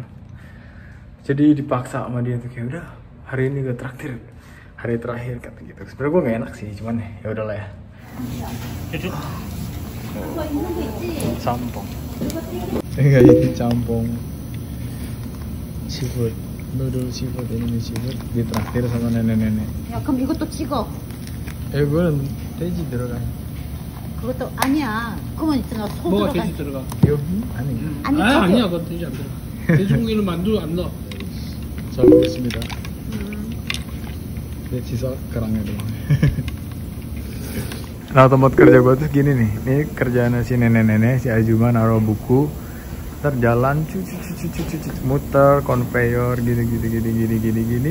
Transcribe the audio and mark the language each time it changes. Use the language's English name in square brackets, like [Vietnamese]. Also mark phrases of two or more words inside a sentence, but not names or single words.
[Indonesian] Jadi dipaksa sama dia tuh kayak udah hari ini gue traktir, hari terakhir kata gitu. Sebenarnya gue gak enak sih, cuman ya udahlah ya. Campong. Enggak, itu campong seafood, [English] noodle seafood, [Indonesian] ini seafood ditraktir sama nenek-nenek. [Korean] 야, 그럼 이것도 찍어. 이거는 돼지 들어가. 그것도 아니야. 그거만 있잖아. 소 뭐가 들어가. 돼지 들어가? 여기? 아니. 아니, 아니야, 그거 돼지 안 들어가. 돼지고기는 만두 안 넣어. 잘 먹겠습니다. [Indonesian] Ya sisa kerangnya doang. Nah, tempat kerja gue tuh gini nih. Ini kerjaan si nenek-nenek, si Ajuma naruh buku, ntar jalan muter konveyor gini.